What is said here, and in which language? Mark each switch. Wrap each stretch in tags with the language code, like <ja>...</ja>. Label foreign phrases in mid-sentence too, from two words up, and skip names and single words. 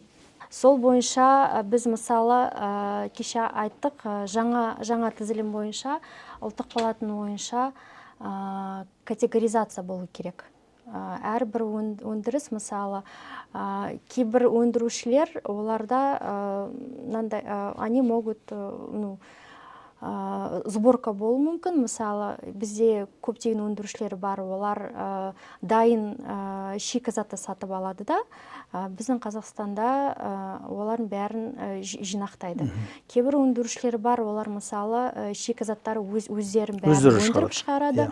<kk>Сол бойынша біз мысалы кеше айттық, жаңа тізілім бойынша, ұлттық палатының бойынша категоризация болу керек. Әрбір өндіріс, мысалы, кейбір өндірушілер, оларда</kk> <ru>они могут сборка</ru> <kk>болу мүмкін. Мысалы, бізде көптеген өндірушілер бар, олар дайын шикізатты сатып алады да, біздің Қазақстанда олардың бәрін жинақтайды. Кейбір өндірушілер бар, олар мысалы шикізаттары өздерін бәрін өндіріп шығарады.</kk>